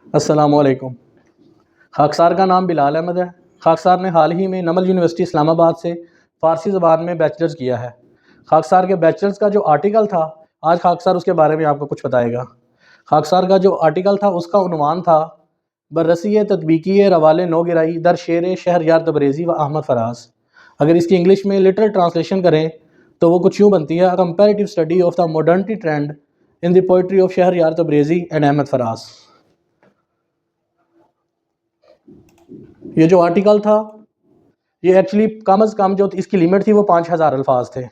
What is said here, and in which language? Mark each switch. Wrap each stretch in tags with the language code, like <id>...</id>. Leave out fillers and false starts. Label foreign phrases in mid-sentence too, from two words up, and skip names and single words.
<ur>السلام علیکم۔ خاکسار کا نام بلال احمد ہے۔ خاکسار نے حال ہی میں نمل یونیورسٹی اسلام آباد سے فارسی زبان میں بیچلرز کیا ہے۔ خاکسار کے بیچلرز کا جو آرٹیکل تھا، آج خاکسار اس کے بارے میں آپ کو کچھ بتائے گا۔ خاکسار کا جو آرٹیکل تھا اس کا عنوان تھا بررسی تطبیقی روال نو گرائی در شعر شہریار تبریزی و احمد فراز۔ اگر اس کی انگلش میں</ur> <en>literal translation</en> <ur>کریں تو وہ کچھ یوں بنتی ہے: کمپیریٹیو اسٹڈی آف دا ماڈرنٹی ٹرینڈ ان دی پوئٹری آف شہریار تبریزی اینڈ احمد فراز۔ یہ جو آرٹیکل تھا یہ ایکچولی کم از کم جو اس کی لیمٹ تھی وہ 5000 الفاظ تھے۔</ur>